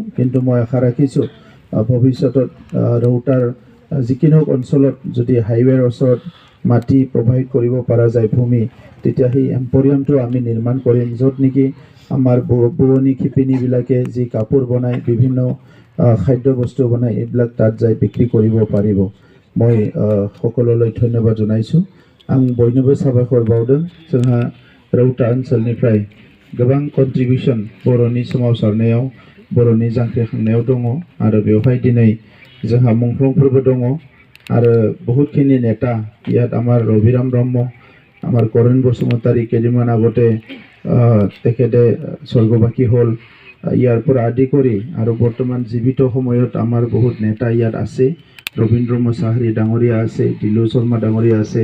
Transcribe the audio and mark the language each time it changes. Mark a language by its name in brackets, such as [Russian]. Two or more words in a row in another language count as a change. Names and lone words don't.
[Assamese] কিন্তু মই আশা ৰাখিছোঁ ভৱিষ্যতত ৰৌতাৰ যিকোনো অঞ্চলত যদি হাইৱেৰ ওচৰত মাটি প্ৰভাইড কৰিব পৰা যায় ভূমি, তেতিয়া সেই এম্পৰিয়ামটো আমি নিৰ্মাণ কৰিম, য'ত নেকি আমাৰ বোৱনী শিপিনীবিলাকে যি কাপোৰ বনায়, বিভিন্ন খাদ্য বস্তু বনায়, এইবিলাক তাত যাই বিক্ৰী কৰিব পাৰিব। মই সকলোলৈ ধন্যবাद জনাইছোঁ। [Bodo] आं बयनोबो साबायखर बावदों। जोंहा रौता ओनसोलनिफ्राय गोबां कन्ट्रिबिउसन बर'नि सोमावसारनायाव, बर'नि जांख्रिखांनायाव दङ आरो बेवहाय दिनै जोंहा मुंख्लंफोरबो दङ। [Assamese] আৰু বহুতখিনি নেতা ইয়াত আমাৰ ৰবিৰাম ব্ৰহ্ম, আমাৰ কৰেণ বসুমতাৰী কেইদিনমান আগতে তেখেতে স্বৰ্গবাসী হ'ল। ইয়াৰ পৰা আদি কৰি আৰু বৰ্তমান জীৱিত সময়ত আমাৰ বহুত নেতা ইয়াত আছে। ৰবীন্দ্ৰ মুছাহাৰী ডাঙৰীয়া আছে, দিলু শৰ্মা ডাঙৰীয়া আছে।